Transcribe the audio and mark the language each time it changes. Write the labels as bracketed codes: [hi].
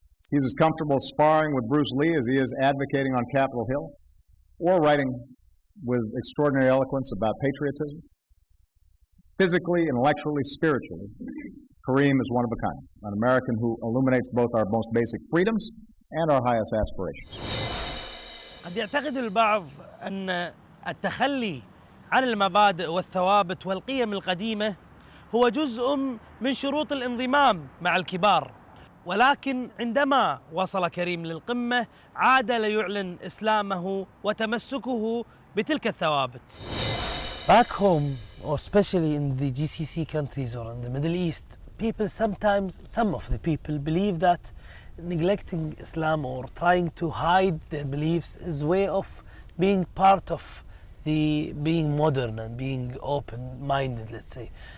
[en] He's as comfortable sparring with Bruce Lee as he is advocating on Capitol Hill, or writing with extraordinary eloquence about patriotism. Physically, intellectually, spiritually, Kareem is one of a kind, an American who illuminates both our most basic freedoms and our highest aspirations. [ar] قد يعتقد البعض أن التخلي عن المبادئ والثوابت والقيم القديمة هو جزء من شروط الانضمام مع الكبار، ولكن عندما وصل كريم للقمة عاد ليعلن إسلامه وتمسكه بتلك الثوابت. [en] Back home, or especially in the GCC countries or in the Middle East, some of the people believe that neglecting Islam or trying to hide their beliefs is a way of being part of being modern and being open-minded, let's say.